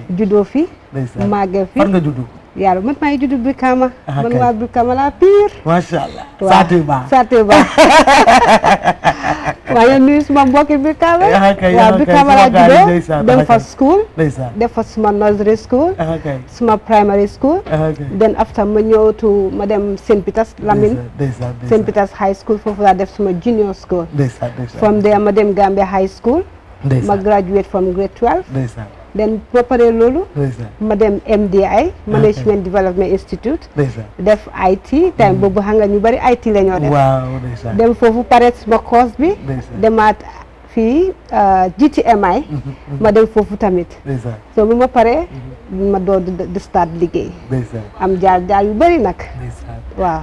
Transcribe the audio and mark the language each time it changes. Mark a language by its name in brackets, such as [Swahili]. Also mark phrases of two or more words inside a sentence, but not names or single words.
[Wolof] juddoo fi. ndeysaan màggee fi fan nga juddu. yàlla man maa ngi juddu Brikama. man waa Brikama laa pire. [Arabic] macha allah. [Wolof] Saate Ba waaye nuyu suma mbokki Brikama waaw Brikama laa juddoo dem fa school def fa suma [English] nursery school [Wolof] suma [English] primary school then after [Wolof] ma ñëw to ma dem St Peters Lamine St Peters High School foofu laa def suma [English] junior school from there [Wolof] ma dem Gambia High School ma [English] graduate from grade 12 then [Wolof] ba pare loolu ma dem MDI Management Development Institute def IT time boobu xam nga ñu bari IT la ñoo def dem foofu pare suma course bi demaat fii GTMI ma dem foofu tamit so bu ma pare ma door di start liggéey am jaar yu bari nag waaw